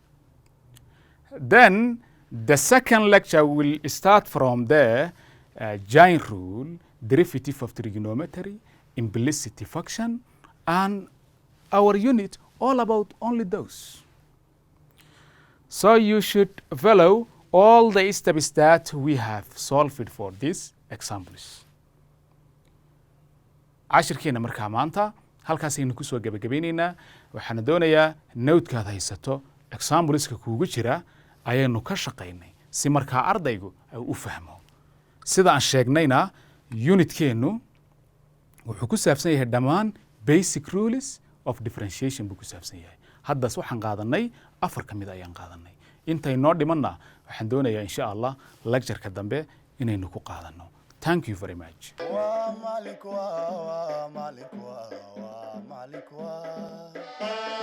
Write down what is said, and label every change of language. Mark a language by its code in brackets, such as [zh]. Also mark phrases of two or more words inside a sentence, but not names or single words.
[en] Then the second lecture will start from the giant rule, derivative of trigonometry, implicit function, and our unit all about only those. So you should follow all the steps that we have solved for these examples. [so] cashirkeena markaa maanta halkaasaynu kusoo gabagabeynaynaa. waxaana doonayaa nowdkaad haysato exampleska kuugu jira ayaynu ka shaqaynay si markaa ardaygu u fahmo. sida aan sheegnayna unitkeennu wuxuu ku saabsan yahay dhammaan [en] basic rules of differentiation [so] buu ku saabsan yahay. haddaas waxaan qaadanay 4 ka mid ayaan qaadanay. intay noo dhimanna waxaan doonayaa [ar] إن شاء الله [so] lectureka dambe inaynu ku qaadano. [en] Thank you very much.